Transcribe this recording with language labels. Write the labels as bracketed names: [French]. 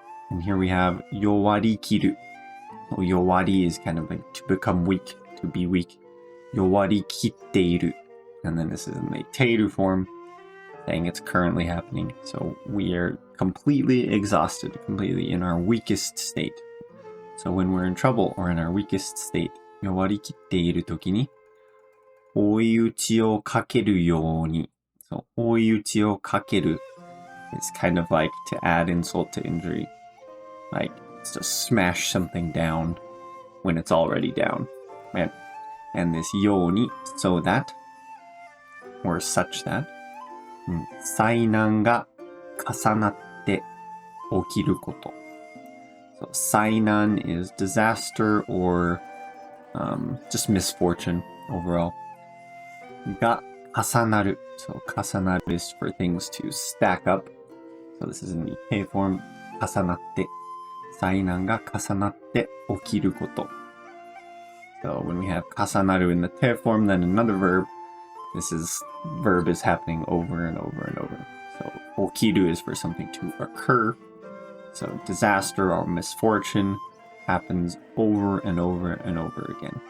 [English] And here we have yowari kiru. So yowari is kind of like to become weak, to be weak. Yowari kitteiru. And then this is in the teiru form, saying it's currently happening. So we are completely exhausted, completely in our weakest state. So when we're in trouble or in our weakest state, [Japanese] 弱りきっているときに、追い打ちをかけるように。 [English] So [Japanese] 追い打ちをかける [English] is kind of like to add insult to injury. Like, it's to smash something down when it's already down. Right? And this ように, so that, or such that, [Japanese] 災難が重なって起きること。 [English] So 災難 is disaster or just misfortune overall. [Japanese] が重なる. [English] So 重なる is for things to stack up. So this is in the K form. [Japanese] 重なって。災難が重なって起きること. [English] So when we have 重なる in the K form, then another verb, verb is happening over and over and over. So 起きる is for something to occur. So disaster or misfortune happens over and over and over again.